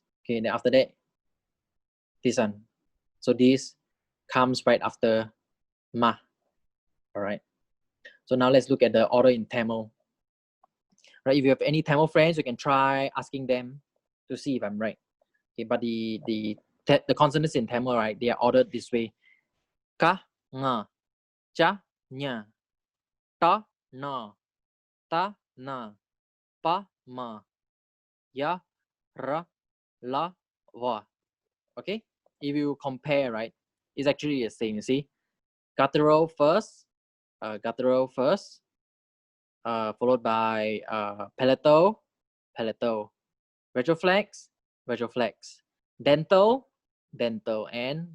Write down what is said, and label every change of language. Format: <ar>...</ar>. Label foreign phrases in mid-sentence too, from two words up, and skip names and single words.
<en>Okay, then after that, this one. So this comes right after ma. All right. So now let's look at the order in Tamil. Right, if you have any Tamil friends, you can try asking them to see if I'm right. Okay, but the consonants in Tamil, right, they are ordered this way:</en> <ta>ka, nga, cha, nya, ta, na, ta, na, pa, ma, ya, ra, la, va.</ta> <en>Okay, if you compare, right, it's actually the same. You see, guttural first, followed by palatal, retroflex, dental, and</en>